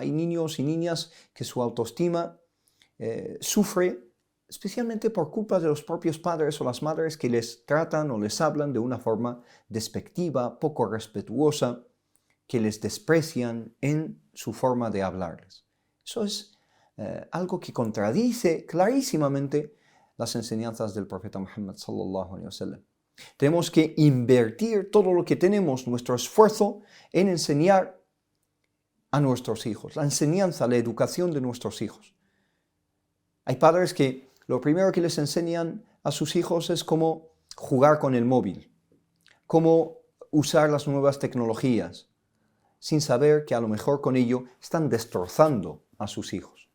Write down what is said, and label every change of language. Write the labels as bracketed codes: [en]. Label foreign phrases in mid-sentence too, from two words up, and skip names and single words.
[es] Hay niños y niñas que su autoestima sufre especialmente por culpa de los propios padres o las madres que les tratan o les hablan de una forma despectiva, poco respetuosa, que les desprecian en su forma de hablarles. Eso es algo que contradice clarísimamente las enseñanzas del profeta Muhammad [ar] صلى الله عليه وسلم. [es] Tenemos que invertir todo lo que tenemos, nuestro esfuerzo, en enseñar a nuestros hijos, la enseñanza, la educación de nuestros hijos. Hay padres que lo primero que les enseñan a sus hijos es cómo jugar con el móvil, cómo usar las nuevas tecnologías, sin saber que a lo mejor con ello están destrozando a sus hijos.